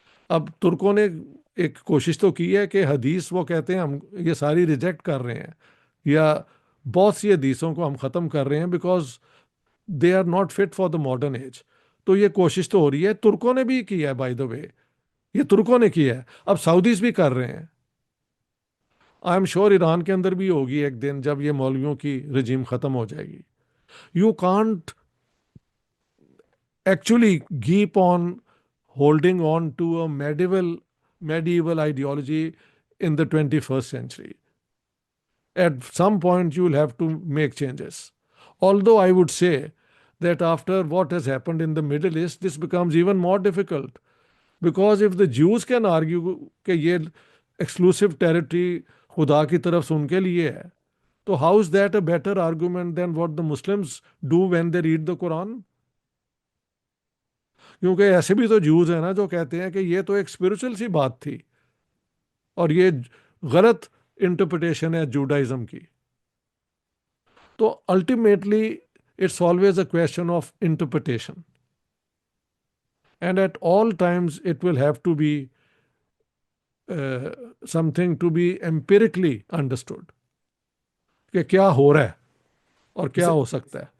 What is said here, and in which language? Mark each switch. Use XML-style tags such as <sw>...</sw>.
<ur>اب ترکوں نے ایک کوشش تو کی ہے کہ حدیث، وہ کہتے ہیں ہم یہ ساری ریجیکٹ کر رہے ہیں یا بہت سی حدیثوں کو ہم ختم کر رہے ہیں</ur> <en>Because they are not fit for the modern age.</en> <ur>تو یہ کوشش تو ہو رہی ہے، ترکوں نے بھی کی ہے</ur> <en>By the way.</en> <ur>یہ ترکوں نے کی ہے، اب سعودیز بھی کر رہے ہیں.</ur> <en>I am sure</en> <ur>ایران کے اندر بھی ہوگی ایک دن جب یہ مولویوں کی رجیم ختم ہو جائے گی.</ur> <en>You can't actually keep on holding on to a medieval ideology in the 21st century. At some point, you will have to make changes. Although I would say that after what has happened in the Middle East, this becomes even more difficult. Because if the Jews can argue کہ یہ exclusive territory</en> <ur>خدا کی طرف سے ان کے لیے ہے،</ur> <en>تو how is that a better argument than what the Muslims do when they read the Quran?</en> <ur>کیونکہ ایسے بھی تو جوز ہیں نا جو کہتے ہیں کہ یہ تو ایک اسپرچل سی بات تھی اور یہ غلط انٹرپریٹیشن ہے جوڈائزم کی.</ur> <en>تو ultimately it's always a question of interpretation and at all times it will have to be something to be empirically understood</en> <ur>کہ کیا ہو رہا ہے اور کیا ہو سکتا ہے.</ur>